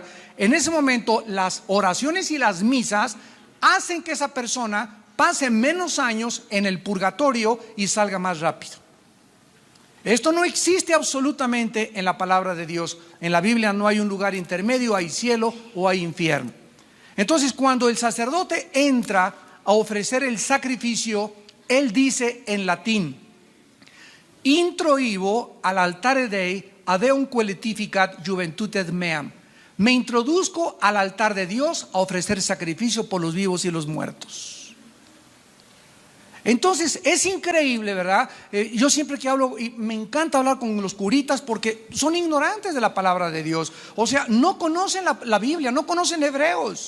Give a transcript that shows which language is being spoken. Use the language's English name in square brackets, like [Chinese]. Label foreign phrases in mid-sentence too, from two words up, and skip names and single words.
[Spanish] En ese momento las oraciones y las misas hacen que esa persona pase menos años en el purgatorio y salga más rápido. Esto no existe absolutamente en la palabra de Dios. En la Biblia no hay un lugar intermedio, hay cielo o hay infierno. Entonces, cuando el sacerdote entra a ofrecer el sacrificio, él dice en latín: [Latin] introibo al altare Dei adeum quaeletificat juventutem meam. [Spanish] Me introduzco al altar de Dios a ofrecer sacrificio por los vivos y los muertos. Entonces es increíble, ¿verdad? Yo siempre que hablo, y me encanta hablar con los curitas porque son ignorantes de la palabra de Dios. O sea, no conocen la Biblia, no conocen Hebreos.